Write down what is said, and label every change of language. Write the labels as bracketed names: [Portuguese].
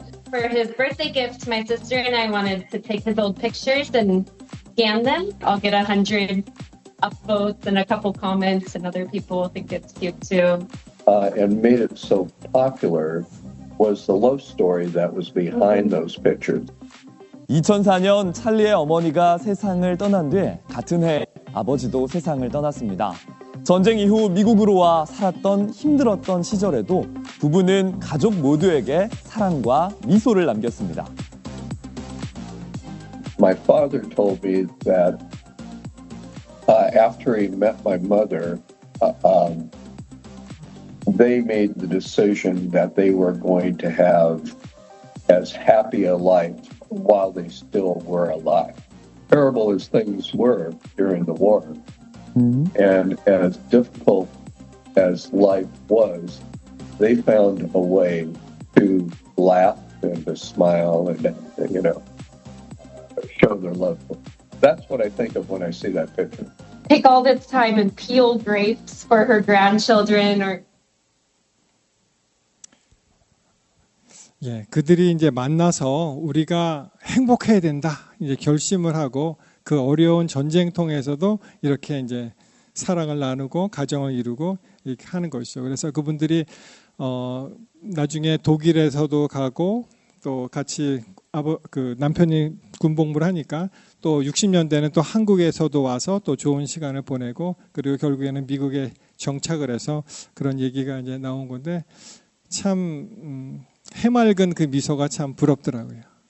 [English] For his birthday gift, my sister and I wanted to take his old pictures and scan them. I'll get 100 upvotes and a couple comments, and other people think it's cute too. And made it so popular was the love story that was behind those pictures. [Korean] 2004년 찰리의 어머니가 세상을 떠난 뒤 같은 해 아버지도 세상을 떠났습니다. 전쟁 이후 미국으로 와 살았던 힘들었던 시절에도 부부는 가족 모두에게 사랑과 미소를 남겼습니다. [English] My father told me that after he met my mother, they made the decision that they were going to have as happy a life while they still were alive. Terrible as things were during the war, and as difficult as life was, they found a way to laugh and to smile and, show their love. That's what I think of when I see that picture. Take all this time and peel grapes for her grandchildren or [Korean] 예, 그들이 이제 만나서 우리가 행복해야 된다. 이제 결심을 하고 그 어려운 전쟁통에서도 이렇게 이제 사랑을 나누고 가정을 이루고 이렇게 하는 것이죠. 그래서 그분들이 나중에 독일에서도 가고 또 같이 그 남편이 군복무를 하니까 또 60년대는 또 한국에서도 와서 또 좋은 시간을 보내고 그리고 결국에는 미국에 정착을 해서 그런 얘기가 이제 나온 건데 참 해맑은 그 미소가 참 부럽더라고요.